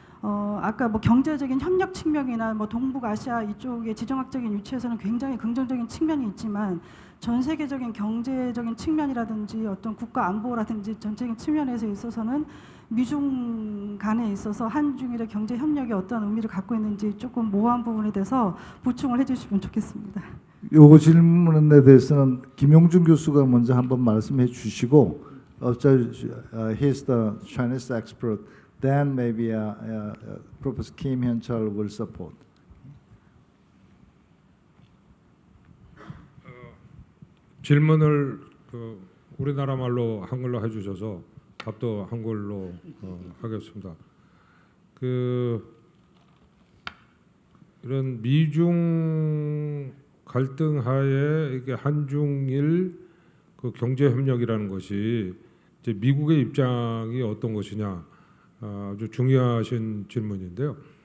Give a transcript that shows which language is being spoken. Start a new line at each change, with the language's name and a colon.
Korean: 아까 뭐 경제적인 협력 측면이나 뭐 동북아시아 이쪽의 지정학적인 위치에서는 굉장히 긍정적인 측면이 있지만 전 세계적인 경제적인 측면이라든지 어떤 국가 안보라든지 전체적인 측면에서 있어서는 미중 간에 있어서 한중일의 경제 협력이 어떤 의미를 갖고 있는지 조금 모호한 부분에 대해서 보충을 해주시면 좋겠습니다. 요거 질문에 대해서는 김용준 교수가 먼저 한번 말씀해 주시고,
English: he's the Chinese expert. Then maybe Professor Kim Hyun-chul will support.
Korean: 질문을 우리나라 말로 한글로 해주셔서 답도 한글로 하겠습니다. 이런 미중 갈등 하에 이게 한중일 경제 협력이라는 것이 이제 미국의 입장이 어떤 것이냐 아주 중요하신 질문인데요.